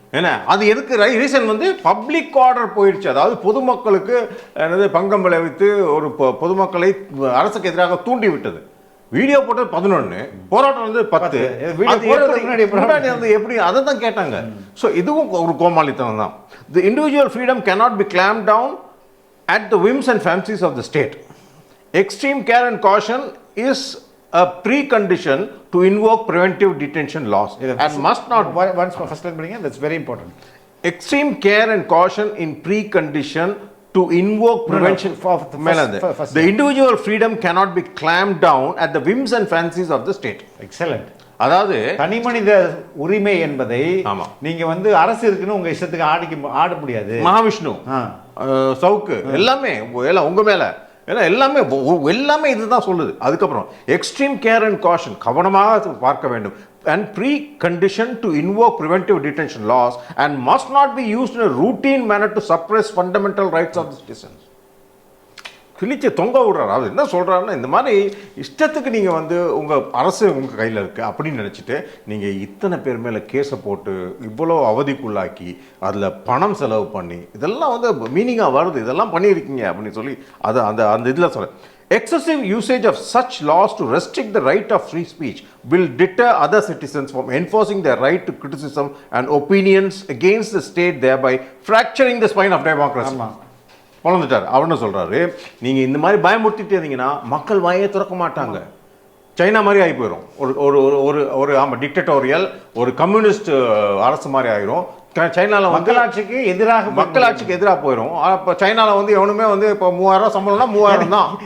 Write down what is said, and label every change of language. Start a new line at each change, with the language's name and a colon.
Tamil: ஏன்னா அது எதுக்கு ரீசன் வந்து பப்ளிக் ஆர்டர் போயிடுச்சு. அதாவது பொதுமக்களுக்கு என்னது பங்கம் விளைவித்து ஒரு பொதுமக்களை அரசுக்கு எதிராக தூண்டி விட்டது. வீடியோ போட்டது 11, போராட்டம் வந்து 10. முன்னாடி வந்து எப்படி அதை தான் கேட்டாங்க. ஸோ இதுவும் ஒரு கோமாளித்தனம் தான்.
English: The individual freedom cannot be clamped down at the whims and fancies of the state. Extreme care and caution is a precondition to invoke preventive detention laws and must not. Once first line
Tamil: படிங்க,
English: that's very important. Extreme care and caution in precondition to invoke prevention. The individual freedom cannot be clamped down at the whims and fancies of the state. Excellent.
Tamil: அதாவது தனி மனித உரிமை என்பதை நீங்க வந்து அரசு இருக்குன்னு உங்க இஷ்டத்துக்கு ஆட முடியாது. மகாவிஷ்ணு, சவுக்கு எல்லாமே உங்க மேல எல்லாமே இதுதான் சொல்லுது. அதுக்கப்புறம்
English: extreme care and caution,
Tamil: கவனமாக பார்க்க வேண்டும்.
English: And pre-condition to invoke preventive detention laws and must not be used in a routine manner to suppress fundamental rights of the citizens.
Tamil: கிழிச்சு தொங்க விடுறாரு. அது என்ன சொல்கிறாருன்னா, இந்த மாதிரி இஷ்டத்துக்கு நீங்கள் வந்து உங்கள் அரசு உங்கள் கையில் இருக்குது அப்படின்னு நினச்சிட்டு நீங்கள் இத்தனை பேர் மேலே கேஸை போட்டு இவ்வளோ அவதிக்குள்ளாக்கி அதில் பணம் செலவு பண்ணி இதெல்லாம் வந்து மீனிங்காக வருது, இதெல்லாம் பண்ணியிருக்கீங்க அப்படின்னு சொல்லி அது அந்த இதில் சொல்கிறேன்.
English: Excessive usage of such laws to restrict the right of free speech will deter other citizens from enforcing their right to criticism and opinions against the state, thereby fracturing the spine of democracy.
Tamil: வளர்ந்துட்டார். அவர்னு சொல்கிறாரு, நீங்கள் இந்த மாதிரி பயமுறுத்திட்டு இருந்தீங்கன்னா மக்கள் வாயே திறக்க மாட்டாங்க. China மாதிரி ஆகி போயிடும். ஒரு ஒரு ஒரு ஆமாம் டிக்டட்டோரியல் ஒரு கம்யூனிஸ்ட் அரசு மாதிரி ஆயிரும். சைனாவில் மக்களாட்சிக்கு எதிராக போயிடும். இப்போ சைனாவில் வந்து எவனுமே வந்து இப்போ 3000 சம்பளம்னா 3000 தான்.